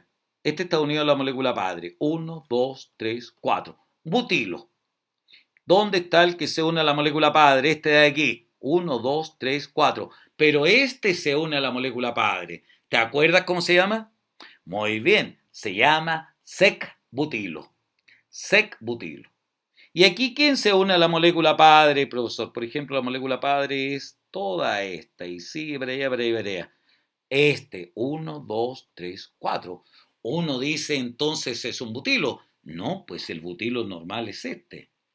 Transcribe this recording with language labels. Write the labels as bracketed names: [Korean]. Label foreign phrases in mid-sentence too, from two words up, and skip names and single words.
[Spanish] Este está unido a la molécula padre. 1, 2, 3, 4. Butilo. ¿Dónde está el que se une a la molécula padre? Este de aquí. 1, 2, 3, 4. Pero este se une a la molécula padre. ¿Te acuerdas cómo se llama? Muy bien. Se llama sec-butilo. Sec-butilo. ¿Y aquí quién se une a la molécula padre, profesor? Por ejemplo, la molécula padre es toda esta. Y sigue para allá, para allá, para allá. Este, 1, 2, 3, 4. Uno dice entonces es un butilo. No, pues el butilo normal es este.